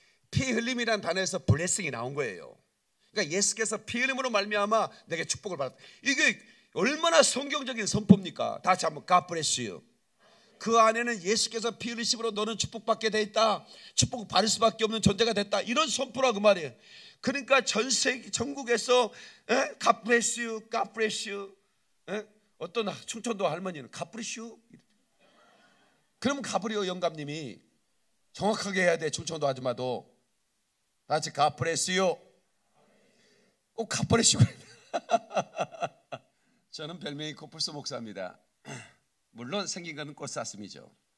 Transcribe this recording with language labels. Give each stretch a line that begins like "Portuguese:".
Korean: 피 흘림이란 단어에서 blessing이 나온 거예요. 그러니까 예수께서 피 흘림으로 말미암아 내게 축복을 받았다. 이게 얼마나 성경적인 선포입니까? 다시 한번
English: God bless you.
Korean: 그 안에는 예수께서 피 흘리심으로 너는 축복받게 돼 있다, 축복 받을 수밖에 없는 존재가 됐다, 이런 선포라 그 말이에요. 그러니까 전 세계 전국에서
English: God bless you, God bless you.
Korean: 어떤 충청도 할머니는
English: God bless you.
Korean: 그러면 가브리오 영감님이 정확하게 해야 돼. 충청도 아줌마도 다 같이
English: God bless you.
Korean: 꼭
English: God bless you.
Korean: 저는 별명이 코뿔소 목사입니다. 물론 생긴 거는 꽃사슴이죠.